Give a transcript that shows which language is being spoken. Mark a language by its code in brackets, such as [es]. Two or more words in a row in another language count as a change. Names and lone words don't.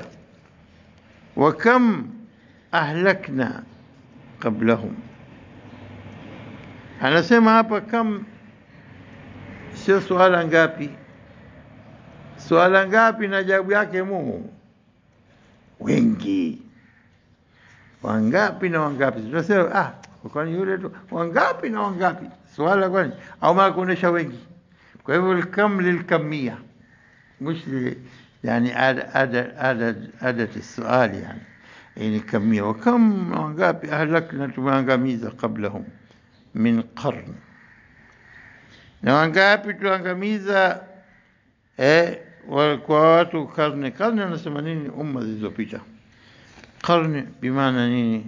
[ar] وكم أهلكنا قبلهم, [sw] anasema hapa kam sio swala ngapi. Swala ngapi na jawabu yake Mungu wengi. Wangapi na wangapi? Tunasema kwani yule tu wangapi na wangapi? Swala kwani au maana kuonesha wengi. Kwa hivyo [ar] الكم للكمية مش يعني عدد السؤال يعني كمية. [sw] وكم wangapi ahlakna tumeangamiza [ar] قبلهم من قرن, [sw] na wangapi tuangamiza kwa watu karne. Karne anasema nini? Umma zilizopita. Karne bimaana nini?